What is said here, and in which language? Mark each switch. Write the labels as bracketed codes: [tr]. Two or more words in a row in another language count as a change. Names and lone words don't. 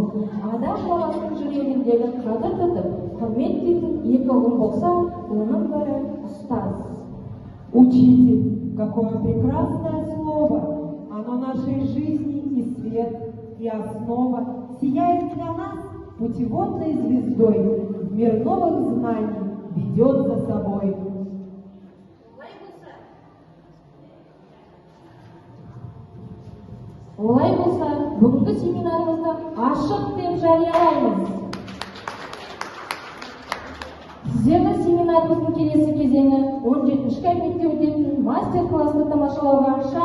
[kk] Адам баласының жүрегіндегі қадір тұтып, құрмет дейтін екі ұғым болса, оның бірі ұстаз. [ru] Учитель, какое прекрасное слово! Оно нашей жизни и свет, и основа, сияет для нас путеводной звездой, в мир новых знаний ведет за собой. [kk] Олай болса, бүгінгі семинарымызды ашық деп жариялаймыз. Сіздерді семинарымыздың келесі кезеңі 17-ші кабинетте өтетін мастер-классты тамашалауға